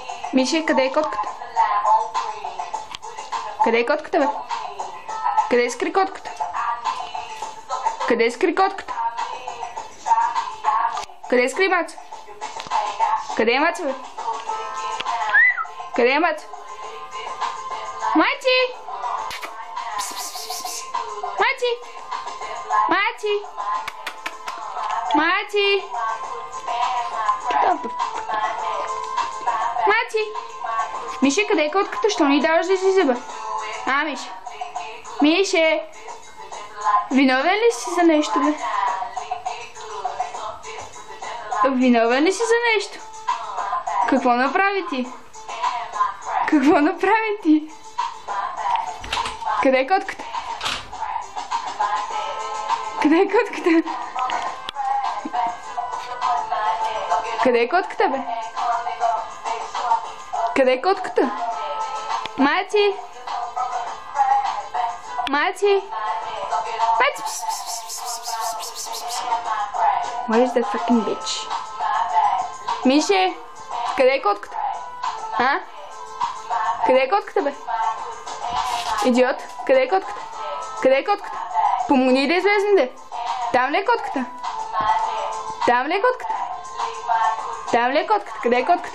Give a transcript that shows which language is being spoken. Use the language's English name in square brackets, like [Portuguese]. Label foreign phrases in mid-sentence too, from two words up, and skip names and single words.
[Bulgarian] Миши, къде е котката? Къде е котката, бе? Къде скри котката? Къде скри котката? Къде скри Маца? Къде е Маца, бе? Къде е Маца? Мати! Мати! Мати! Мати! Мати! Миши, къде е котката? Що ни даваш да излиза, бе? Миши! Мише! Виновен ли си за нещо, бе? Виновен ли си за нещо? Какво направи ти? Какво направи ти? Къде е котката? Къде е котката? Къде е котката, бе? Къде е котката? Мати! Мати! Мати! [English] Where is that fucking bitch? [Bulgarian] Мише! Къде е котката? Къде е котката, бе? Идиот! Къде е котката? Къде е котката? Помогни да излезем, де! Там ли е котката? Там ли е котката? Там ли е котката? Къде е котката?